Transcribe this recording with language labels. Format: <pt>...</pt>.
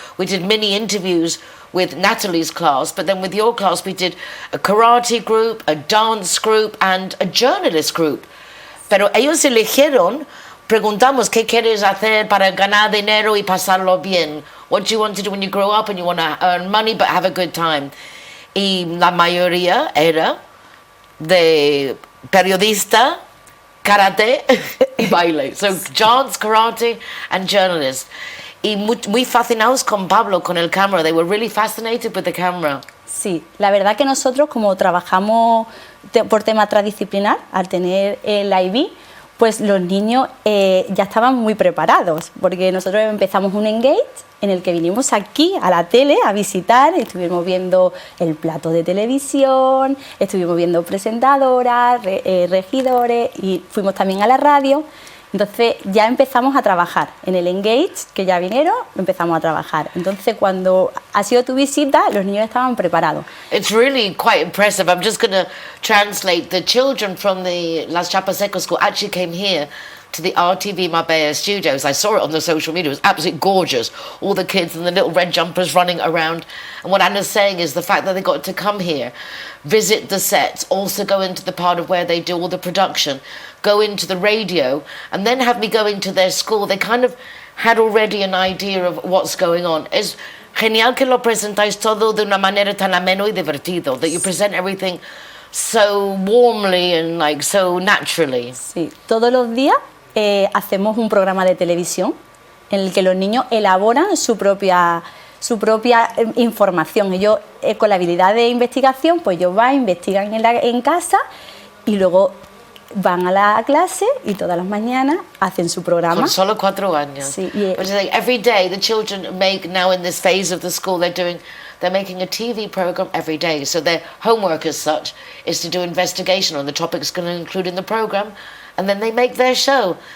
<en>We did mini interviews with Natalie's class, but then with your class we did a karate group, a dance group and a journalist group.</en> <es>Pero ellos eligieron, preguntamos qué quieres hacer para ganar dinero y pasarlo bien.</es> <en>What do you want to do when you grow up and you want to earn money but have a good time?</en> <es>Y la mayoría era de periodista, karate y baile.</es> <en>So dance, karate and journalist.</en> <es>Y muy fascinados con Pablo, con el camera.</es> <en>They were really fascinated with the camera.</en> <es>Sí, la verdad que nosotros como trabajamos por tema transdisciplinar, al tener el IB, pues los niños ya estaban muy preparados, porque nosotros empezamos un engage en el que vinimos aquí a la tele a visitar, estuvimos viendo el plato de televisión, estuvimos viendo presentadoras, regidores y fuimos también a la radio Entonces ya empezamos a trabajar. En el Engage, que ya vinieron, empezamos a trabajar. Entonces cuando ha sido tu visita, los niños estaban preparados.</es> <en>It's really quite impressive. I'm just going to translate. The children from the Las Chapas ECOS school actually came here to the RTV Marbella studios. I saw it on the social media. It was absolutely gorgeous. All the kids in the little red jumpers running around. And what Anna's saying is the fact that they got to come here, visit the sets, also go into the part of where they do all the production, go into the radio, and then have me go into their school. They kind of had already an idea of what's going on.</en> <es>Es genial que lo presentáis todo de una manera tan ameno y divertido,</es> <en>that you present everything so warmly and like so naturally.</en> <es>Sí, todos los días hacemos un programa de televisión en el que los niños elaboran su propia información. Ellos, con la habilidad de investigación, pues ellos van, investigan en casa y luego van a la clase y todas las mañanas hacen su programa. Con solo 4 años. Sí,</es> <en>Which is like every day the children make, now in this phase of the school, they're making a TV program every day. So their homework as such is to do investigation on the topics going to include in the program, and then they make their show.</en>